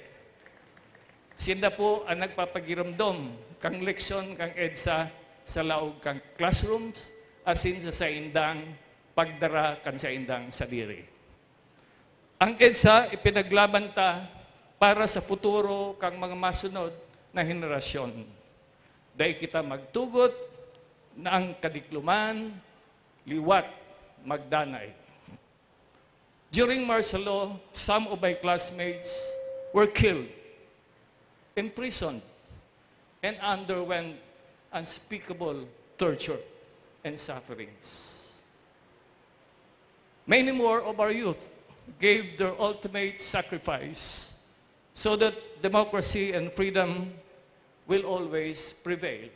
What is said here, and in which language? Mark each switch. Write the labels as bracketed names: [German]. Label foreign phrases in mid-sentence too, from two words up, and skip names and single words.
[Bikol] Sinda po ang nagpapagiramdom kang leksyon, kang EDSA, sa laog kang classrooms, asin sa indang pagdara kan sa indang sadiri. Ang EDSA, ipinaglaban ta para sa futuro kang mga masunod na henerasyon. Dahil kita magtugot na ang kadikluman, liwat, magdanay. [English] During martial law, some of my classmates were killed, imprisoned, and underwent unspeakable torture and sufferings. Many more of our youth gave their ultimate sacrifice so that democracy and freedom will always prevail.